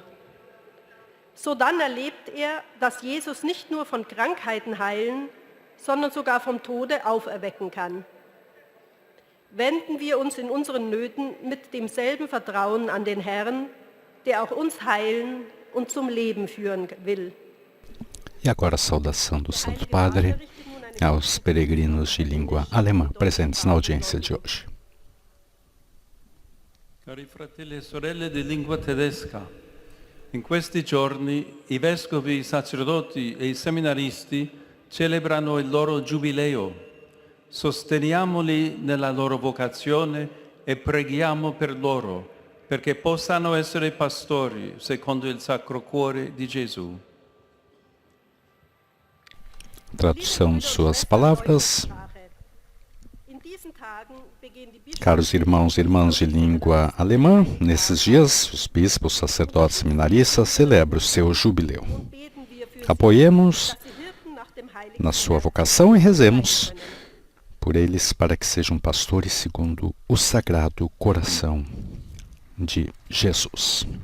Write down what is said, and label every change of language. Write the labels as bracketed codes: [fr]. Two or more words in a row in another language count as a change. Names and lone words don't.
[de] Sodann erlebt er, dass Jesus nicht nur von Krankheiten heilen, sondern sogar vom Tode auferwecken kann. Wenden wir uns in unseren Nöten mit demselben Vertrauen an den Herrn, der auch uns heilen und zum Leben führen will. [pt] E agora a saudação do Santo Padre aos peregrinos de língua alemã presentes na audiência de hoje. [it] Cari fratelli e sorelle di lingua tedesca, in questi giorni i vescovi, i sacerdoti e i seminaristi celebrano il loro giubileo. Sosteniamoli nella loro vocazione e preghiamo per loro, perché possano essere pastori secondo il Sacro Cuore di Gesù. [pt] Tradução de suas palavras. Caros irmãos e irmãs de língua alemã, nesses dias os bispos, sacerdotes e seminaristas celebram o seu jubileu. Apoiemos na sua vocação e rezemos por eles para que sejam pastores segundo o Sagrado Coração de Jesus.